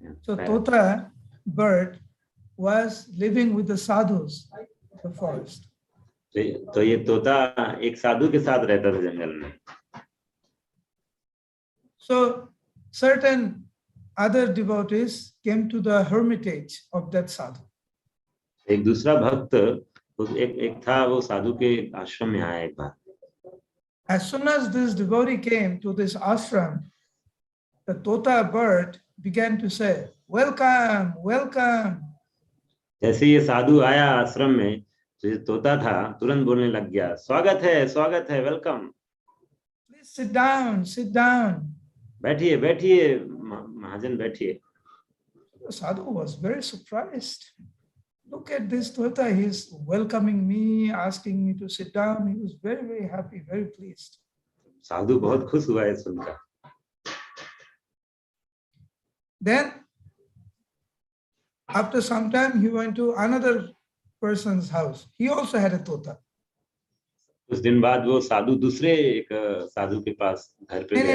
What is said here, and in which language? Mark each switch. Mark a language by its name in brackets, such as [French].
[English] So tota bird was living with the sadhus in the forest. [Hindi] तो ये तोता एक साधु के साथ रहता था जंगल में. [English] So certain other devotees came to the hermitage of that sadhu. [Hindi] एक दूसरा भक्त एक था, वो साधु के आश्रम में आया एक बार. [English] As soon as this devotee came to this ashram, the tota bird began to say, welcome, welcome. [Hindi] जैसे ये साधु आया आश्रम में, तो ये तोता था तुरंत बोलने लग गया, स्वागत है, welcome. [English] Please sit down, sit down. [Hindi] बैठिए महाजन बैठिए. [English] The sadhu was very surprised. Look at this tota, he's welcoming me, asking me to sit down. He was very, very happy, very pleased. [Hindi] साधु बहुत खुश हुआ है सुनकर. [English] Then, after some time, he went to another person's house. He also had a tota. [Hindi] कुछ दिन बाद वो साधु दूसरे एक साधु के पास घर पे गया.